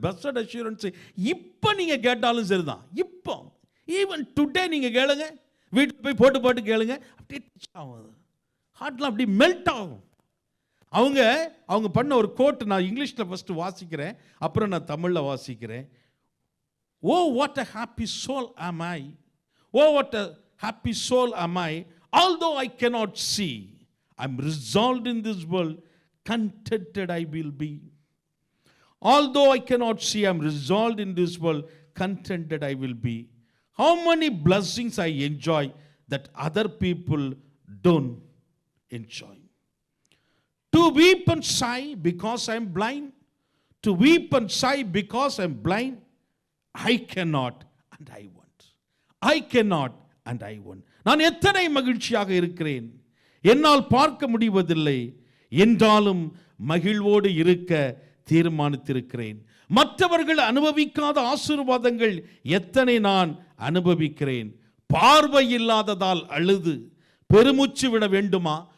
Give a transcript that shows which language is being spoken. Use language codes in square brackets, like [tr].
[ta] Best assurance இப்போ நீங்கள் கேட்டாலும் சரிதான். இப்போ [en] even today [ta] நீங்கள் கேளுங்க, வீட்டுக்கு போய் போட்டு கேளுங்க, அப்படியே டச் ஆகும், ஹார்ட்லாம் அப்படி மெல்ட் ஆகும். அவங்க பண்ண ஒரு கோட் நான் இங்கிலீஷில் ஃபஸ்ட்டு வாசிக்கிறேன், அப்புறம் நான் தமிழில் வாசிக்கிறேன். [en] Oh what a happy soul am I, oh what a happy soul am I, although I cannot see, I'm resolved in this world, contented I will be. Although I cannot see, I'm resolved in this world, contented I will be. How many blessings I enjoy that other people don't enjoy. To weep and sigh because I'm blind, to weep and sigh because I'm blind, I cannot and I want. I cannot and I want. [ta] நான் எத்தனை மகிழ்ச்சியாக இருக்கிறேன், என்னால் பார்க்க முடிவதில்லை, என்றாலும் மகிழ்வோடு இருக்க தீர்மானித்திருக்கிறேன். மற்றவர்கள் அனுபவிக்காத ஆசீர்வாதங்கள் எத்தனை நான் அனுபவிக்கிறேன். பார்வை இல்லாததால் அழுது பெருமூச்சு விட வேண்டுமா?